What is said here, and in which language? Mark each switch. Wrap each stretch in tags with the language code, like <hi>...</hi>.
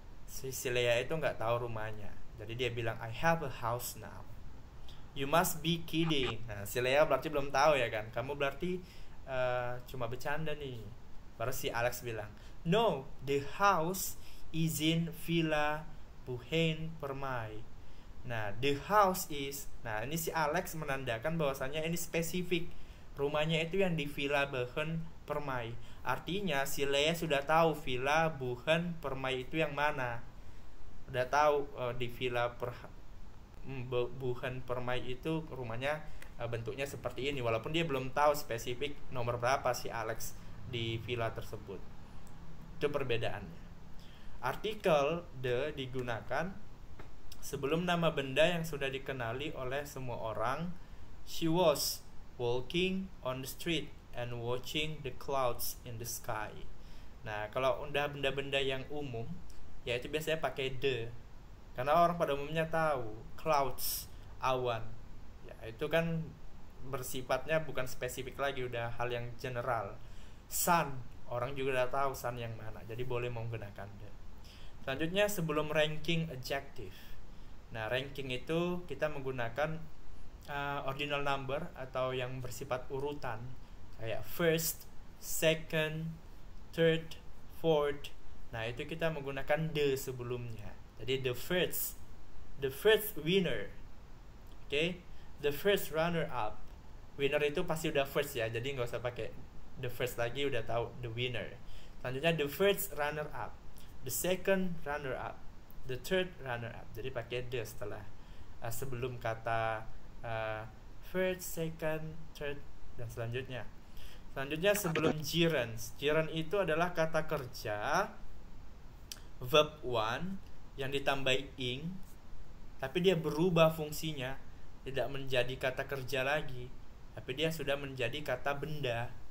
<id>Si Lea itu nggak tahu rumahnya. Jadi dia bilang</id> <en>I have a house now. You must be kidding.</en> <id>Nah, si Lea berarti belum tahu ya kan? Kamu berarti cuma bercanda nih. Baru si Alex bilang,</id> <en>no, the house is in Villa Buhen Permai.</en> <id>Nah, the house is, nah ini si Alex menandakan bahwasannya ini spesifik. Rumahnya itu yang di Villa Buhen Permai. Artinya si Lea sudah tahu Villa Buhen Permai itu yang mana. Udah tahu di Villa Buhen Permai itu rumahnya bentuknya seperti ini. Walaupun dia belum tahu spesifik nomor berapa si Alex di villa tersebut. Itu perbedaannya. Artikel the digunakan sebelum nama benda yang sudah dikenali oleh semua orang.</id> <en>She was walking on the street and watching the clouds in the sky.</en> <id>Nah, kalau udah benda-benda yang umum, ya itu biasanya pakai the. Karena orang pada umumnya tahu clouds, awan. Ya, itu kan bersifatnya bukan spesifik lagi, udah hal yang general. Sun, orang juga udah tahu sun yang mana, jadi boleh menggunakan the. Selanjutnya sebelum ranking adjective. Nah, ranking itu kita menggunakan ordinal number atau yang bersifat urutan, kayak first, second, third, fourth. Nah, itu kita menggunakan the sebelumnya.</id> <en>Jadi the first winner, okay? The first runner up.</en> <id>Winner itu pasti udah first ya, jadi nggak usah pakai the first lagi, udah tahu the winner.</id> <en>Selanjutnya the first runner up, the second runner up, the third runner up.</en> <id>Jadi pakai the setelah sebelum kata first, second, third dan selanjutnya. Selanjutnya sebelum gerunds. Gerund itu adalah kata kerja verb 1 yang ditambahi ing, tapi dia berubah fungsinya, tidak menjadi kata kerja lagi, tapi dia sudah menjadi kata benda.</id>